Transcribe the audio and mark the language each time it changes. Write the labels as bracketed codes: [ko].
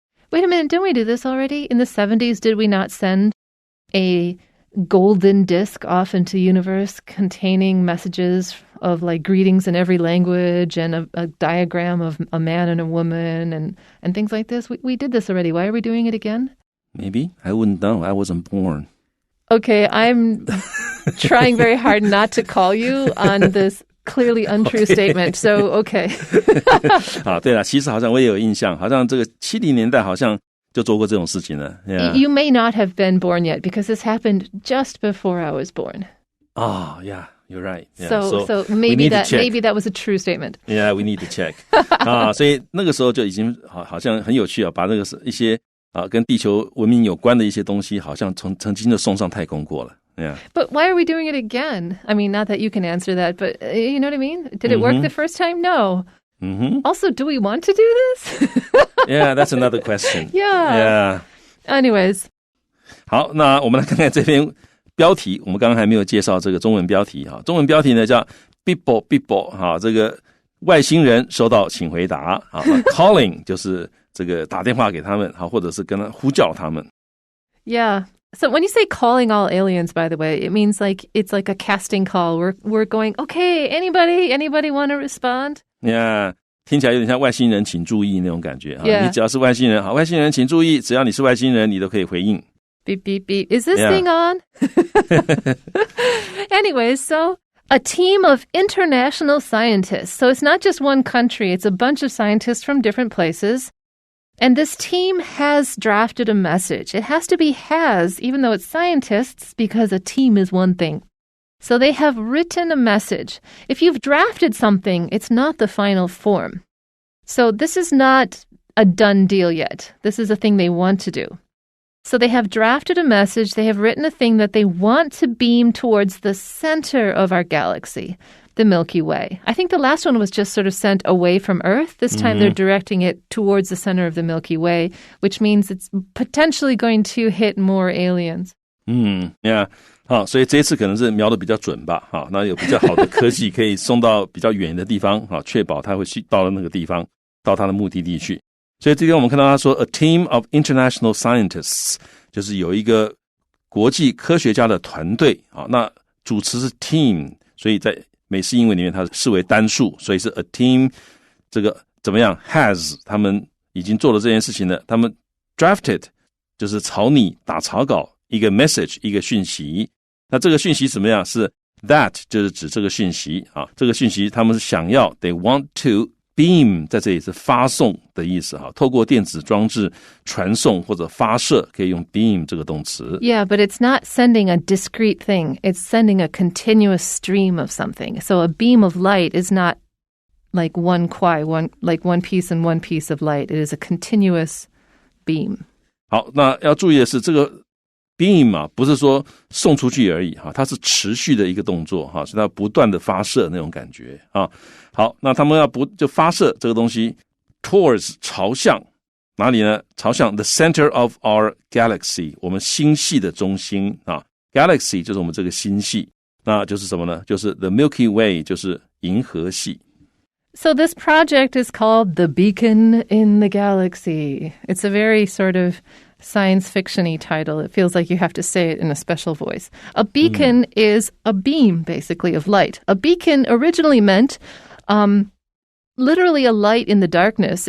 [en] Wait a minute, didn't we do this already? In the 70s, did we not send a golden disc off into the universe containing messages of like greetings in every language and a diagram of a man and a woman and things like this? We did this already. Why are we doing it again? Maybe. I wouldn't know. I wasn't born. Okay, I'm trying very hard not to call you on this clearly untrue statement. So, okay. [zh] 好，对了，其实好像我也有印象，好像这个70年代好像就做过这种事情了。 [en] Yeah. You may not have been born yet because this happened just before I was born. Oh, yeah, you're right. Yeah, so maybe that was a true statement. Yeah, we need to check. [zh] 所以那个时候就已经好像很有趣啊，把那个一些跟地球文明有关的一些东西，好像曾经就送上太空过了。 [en] Yeah. But why are we doing it again? I mean, not that you can answer that, but you know what I mean? Did it work the first time? No. Mm-hmm. Also, do we want to do this? Yeah, that's another question. Yeah. Anyways. [zh] 好，那我们来看看这篇标题。我们刚刚还没有介绍这个中文标题哈。中文标题呢叫 [en] People People [zh] 哈，这个外星人收到请回答啊。 Calling 就是这个打电话给他们，好，或者是跟他呼叫他们。 [en] Yeah. So when you say calling all aliens, by the way, it means like it's like a casting call. We're going, okay, anybody want to respond? [zh] Yeah, 听起来有点像外星人请注意那种感觉。 [en] Yeah. [zh] 你只要是外星人，好，外星人请注意，只要你是外星人，你都可以回应。 [en] Beep, beep, beep. Is this thing on? Anyways, so a team of international scientists. So it's not just one country. It's a bunch of scientists from different places. And this team has drafted a message. It has to be has, even though it's scientists, because a team is one thing. So they have written a message. If you've drafted something, it's not the final form. So this is not a done deal yet. This is a thing they want to do. So they have drafted a message. They have written a thing that they want to beam towards the center of our galaxy, the Milky Way. I think the last one was just sort of sent away from Earth. This time they're directing it towards the center of the Milky Way, which means it's potentially going to hit more aliens. Yeah. [zh] 好，所以这一次可能是瞄得比较准吧。好，那有比较好的科技可以送到比较远的地方，好，确保它会去到了那个地方，到它的目的地去。所以这边我们看到他说 [en] a team of international scientists [zh] 就是有一个国际科学家的团队，好，那主词是 team， 所以在美式英文里面它视为单数，所以是 a team 这个怎么样 has 他们已经做了这件事情了，他们 drafted 就是草拟打草稿一个 message 一个讯息，那这个讯息怎么样是 that 就是指这个讯息啊，这个讯息他们是想要 [en] they want to beam [zh] 在这里是发送的意思哈，透过电子装置传送或者发射，可以用 beam 这个动词。 [en] Yeah, but it's not sending a discrete thing. It's sending a continuous stream of something. So a beam of light is not like one piece and one piece of light. It is a continuous beam. [zh] 好，那要注意的是这个 beam 啊，不是说送出去而已哈，它是持续的一个动作哈，是它不断的发射那种感觉啊。好，那他们要就发射这个东西 towards 朝向哪里呢？朝向 [en] the center of our galaxy [zh] 我们星系的中心啊 ，galaxy 就是我们这个星系，那就是什么呢？就是 [en] the Milky Way [zh] 就是银河系。 [en] So this project is called the Beacon in the Galaxy. It's a very sort of science fiction-y title. It feels like you have to say it in a special voice. A beacon is a beam, basically, of light. A beacon originally meant literally a light in the darkness.